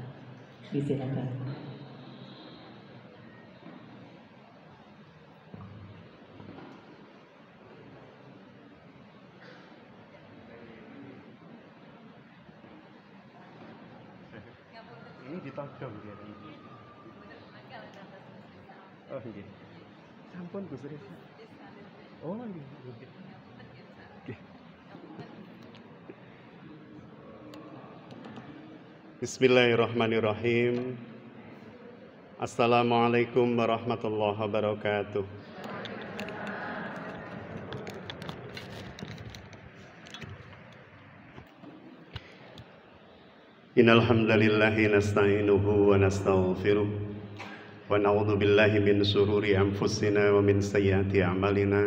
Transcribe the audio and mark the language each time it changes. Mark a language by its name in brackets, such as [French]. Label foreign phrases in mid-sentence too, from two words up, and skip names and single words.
[Indonesian] Disilakan. Ini ditodong dia ini. [Javanese] Oh nggih. Sampun Gus Reza. Oh nggih. Nggih. [Arabic] بسم الله الرحمن الرحيم. السلام عليكم ورحمة الله وبركاته. إن الحمد لله نستعينه ونستغفره ونعوذ بالله من شرور أنفسنا ومن سيئات أعمالنا.